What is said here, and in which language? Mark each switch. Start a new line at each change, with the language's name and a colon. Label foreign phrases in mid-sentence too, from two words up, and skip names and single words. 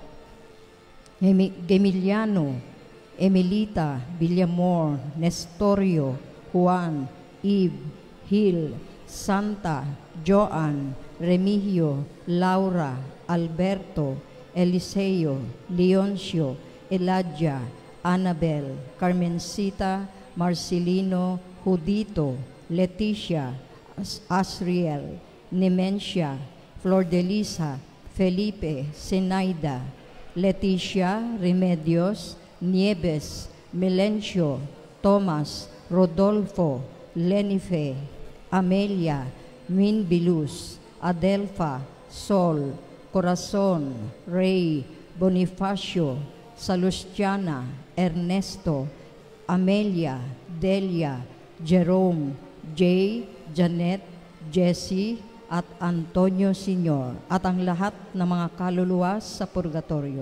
Filipino: Gemiliano, Emilita, Villamor, Nestorio, Juan, Eve, Hil, Santa, Joan, Remigio, Laura, Alberto, Eliseo, Leoncio, Eladia, Annabel, Carmencita, Marcelino, Judito, Leticia, Asriel, Nemencia, Flor de Lisa, Felipe, Zenaida, Leticia, Remedios, Nieves, Melencio, Thomas, Rodolfo, Lenife, Amelia, Minbilus, Adelfa, Sol, Corazon, Ray, Bonifacio, Salustiana, Ernesto, Amelia, Delia, Jerome, Jay, Janet, Jessie, at Antonio Senior, at ang lahat ng mga kaluluwa sa purgatorio.